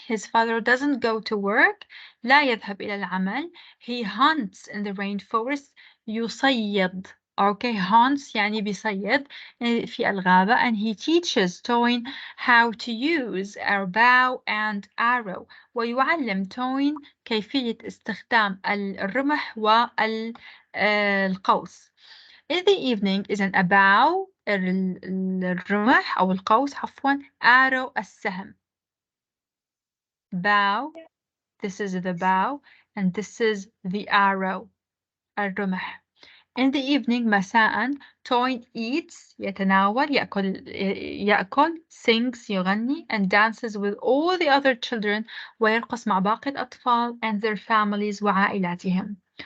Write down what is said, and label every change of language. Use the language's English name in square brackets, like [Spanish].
[English] His father doesn't go to work. [Arabic] لا يذهب إلى العمل. [English] He hunts in the rainforest. [Arabic] يصيد. [English] Okay, hunts [Arabic] يعني بيصيد في الغابة, [English] and he teaches Toyin how to use our bow and arrow. [Arabic] ويعلم Toyin كيفية استخدام الرمح والقوس. [English] In the evening is an bow [Arabic] الرمح أو القوس عفوا, [English] arrow [Arabic] السهم. [English] Bow, this is the bow, and this is the arrow [Arabic] الرمح. [English] In the evening [Arabic] مساء [English] Toyin eats [Arabic] يتناول يأكل [English] sings [Arabic] يغني [English] and dances with all the other children [Arabic] ويرقص مع باقي الأطفال [English] and their families [Arabic] وعائلاتهم.